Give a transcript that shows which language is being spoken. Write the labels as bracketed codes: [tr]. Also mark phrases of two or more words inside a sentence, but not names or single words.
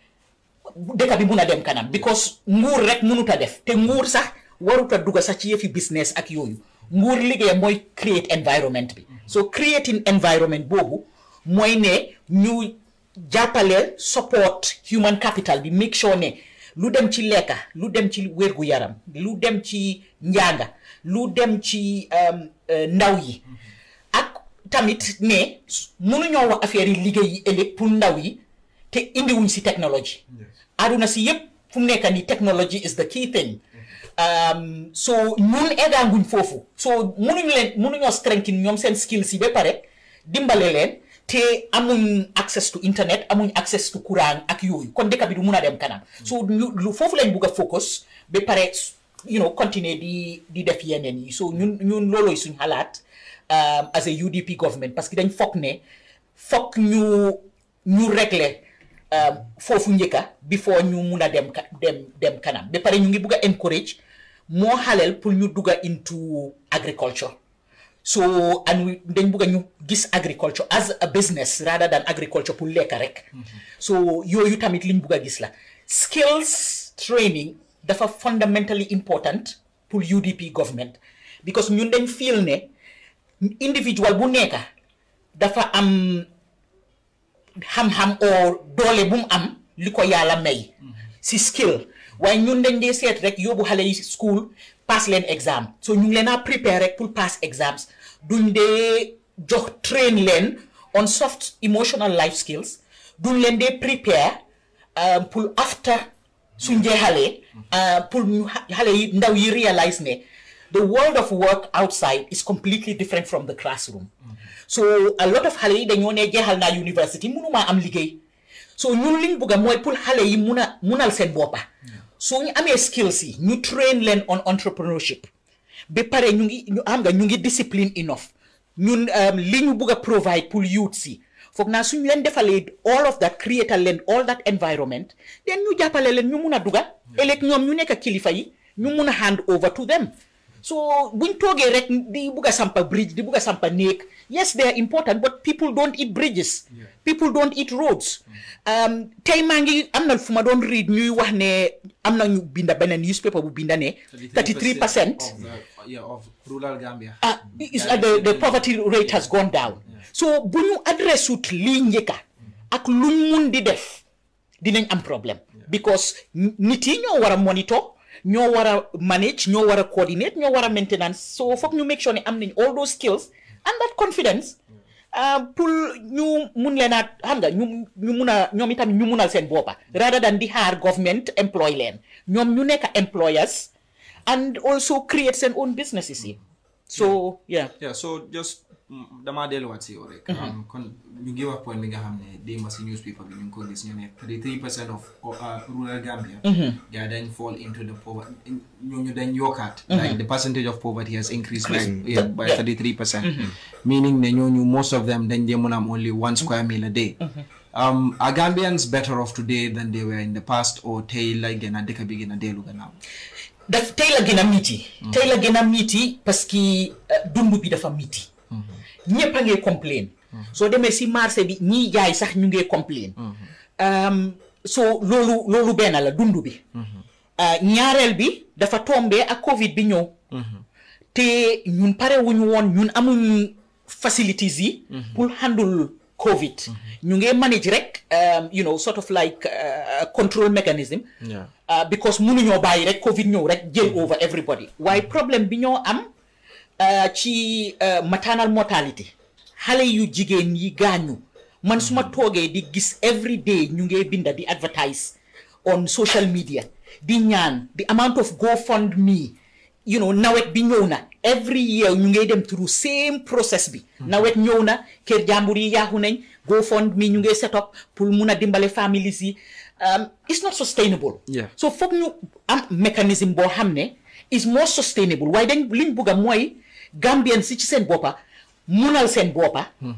[wo] dëkk bi mun a dem kanam because nguur rek mënut a def te nguur sax warut a dugg sax ci yëfi business ak yooyu nguur liggéey mooy [en] create environment [wo] bi so [en] creating environment [wo] boobu mooy ne ñu jàppale [en] support human capital [wo] bi [en] make sure [wo] ne lu dem ci lekka lu dem ci wérgu yaram lu dem ci njànga lu dem ci ndaw yi ak tamit ne mënuñoo wax affaire yi liggéey yi ëllëg pour ndaw yi te indiwuñ si technology aduna si yëpp fu mu nekk ni [en] technology is the key thing [wo] so ñun eggaanguñ foofu so mënuñoo strengthen ñoom seen skills yi ba pare dimbale leen te amuñ [en] access to internet [wo] amuñ [en] access to [wo] courant ak yooyu kon dëkk bi du mun a dem kanam so lu foofu lañ bugg a focus ba pare continuer di def yeneen yi so ñun loolooy suñ xalaat [en] as a UDP [wo] government [fr] parce que [wo] dañ foog ne foog ñu régler foofu njëkka before ñu mun a dem kanam ba pare ñu ngi bugg a encourage moo xaleel pour ñu dugga [en] into agriculture [wo] so and dañ bugg a ñu gis [en] agriculture as a business rather than agriculture [wo] pour lekka rek so yooyu tamit liñ bugg a gis la [en] skills training [wo] dafa [en] fundamentally important [wo] pour [en] UDP government because [wo] ñun dañ feel ne individual bu nekka dafa am xam-xam oo doole bu mu am li ko yàlla may si skill waaye ñun dañ dee seet rek yóbbu xale yi school pass leen exam so ñu ngi leen a prepare rek pour [en] pass exams [wo] duñ dee jox train leen [en] on soft emotional life skills [wo] duñ leen dee prepare pour after suñ jeexalee pour ñu xale yi ndaw yi realize ne [en] the world of work outside is completely different from the classroom. So a lot of [wo] xale yi dañoo ne jeexal naa university mënuma am liggéey. So ñun liñ bëgg mooy pour xale yi munal seen boppa. So ñu amee skills yi ñu train leen [en] on entrepreneurship. [wo] Ba pare ñu ngi [en] discipline enough. [wo] Ñun li ñu bëgg a provide pour youth si. Foog naa suñu leen defalee [en] all of that [wo] create leen [en] all that environment [wo] then ñu jàppale leen ñu mun a duga ëllëg ñoom ñu nekk kilifa yi ñu mun a [en] hand over to them [wo] so buñ toogee rek di bugg a sampa bridge di bugg a sampa néeg [en] yes they are important but people don't eat bridges people don't eat roads [wo] tey maa ngi am na fu ma doon read ñuy wax ne am na ñu binda beneen newspaper bu binda ne 33% [en] of rural Gambia the poverty rate has gone down [wo] so bu ñu adressut lii njëkka ak luñ mun di def dinañ am problème because nit yi ñoo war a monitor ñoo war a manage ñoo war a coordinate ñoo war a maintenance so foog ñu [en] make sure [wo] ne am nañ [en] all those skills and that confidence [wo] pour ñu mun leen a xam nga ñu mun a ñoom itam ñu munal seen boppa rather than di xaar [en] government employ [wo] leen ñoom ñu nekk [en] employers and also create [wo] seen [en] own businesses [wo] yi [en] so yeah [wo] so just dama delluwaat si yow rek kon ñu ngi wax point bi nga xam ne démb si newspaper bi ñu ngi ko gis ñu ne 33% [en] of rural Gambia [wo] gaa dañ [en] fall into the poverty [wo] ñooñu dañ yokkaat [en] like the percentage of poverty has increased by 33% [wo] meaning ne ñooñu [en] most of them [wo] dañ dee mën a am [en] only 1 square meal a day are Gambians better off today than they were in the past [wo] or tey la gën a dëkk bi gën a dellu gannaaw daf tey la gën a miiti [fr] parce que [wo] dund bi dafa miiti ñëpp a ngi complain soo demee si marché bi ñiy jaay sax ñu ngi complain so loolu benn la dund bi ñaareel bi dafa tombé ak Covid bi ñëw te ñun pare wuñu woon ñun amuñ facilities yi pour handle Covid ñu ngi manage rek [en] sort of like control mechanism because [wo] mënuñoo bàyyi rek Covid ñëw rek jël [en] over everybody [wo] waaye problème bi ñoo am ci [en] maternal mortality [wo] xale yu jigéen yi gaañu man suma toogee di gis [en] every day [wo] ñu ngi binda di [en] advertise on social [wo] media di ñaan [en] the amount of GoFundMe [wo] nawet bi ñëw na [en] every year [wo] ñu ngi dem [en] through same process [wo] bi nawet ñëw na kër jàmbur yi yaaxu nañ GoFundMe ñu ngi [en] set up [wo] pour mun a dimbale families yi [en] it's not sustainable [wo] so foog ñu am mécanisme boo xam ne [en] is more sustainable [wo] waaye dañ liñ bugg a mooy Gambian si ci seen boppa munal seen boppa